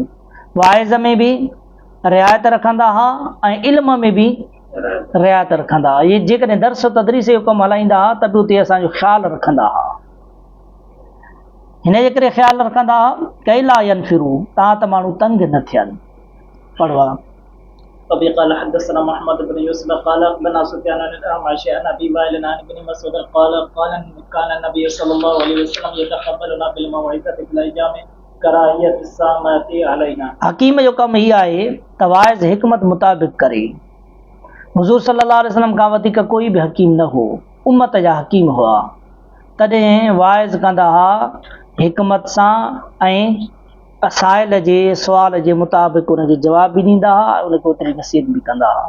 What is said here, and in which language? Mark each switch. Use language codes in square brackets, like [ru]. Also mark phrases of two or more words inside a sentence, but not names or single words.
[sd] वाइज़ में बि रिआयत रखंदा हुआ ऐं इल्म में बि रिआयत रखंदा हुआ। इहे जेकॾहिं दर्स तदरीस जो कमु हलाईंदा हुआ त बि उते असांजो ख़्यालु रखंदा हुआ। हिन जे करे ख़्यालु रखंदा हुआ [ar] كي لا ينفروا, [sd] तव्हां त माण्हू तंग न थियनि। पढ़वा। [ar] أبي قال حدثنا محمد بن يوسف قال أخبرنا سفيان عن الأعمش عن أبي وائل عن ابن مسعود قال كان النبي صلى الله عليه وسلم يتقبلنا بالموعظة في الأيام كراهية السآمة علينا. [sd] हकीम जो कमु हीअ आहे त वाइज़ हिकमत मुताबिक़ करे। हुज़ूर [ar] صلى الله عليه وسلم [sd] खां वधीक कोई बि हकीम न हो, उम्मत जा हकीम हुआ। तॾहिं वाइज़ कंदा हुआ हिकमत सां ऐं साइल जे सुवाल जे मुताबिक़ उनखे जवाब बि ॾींदा हुआ, उनखे ओतिरी नसीहत बि कंदा हुआ।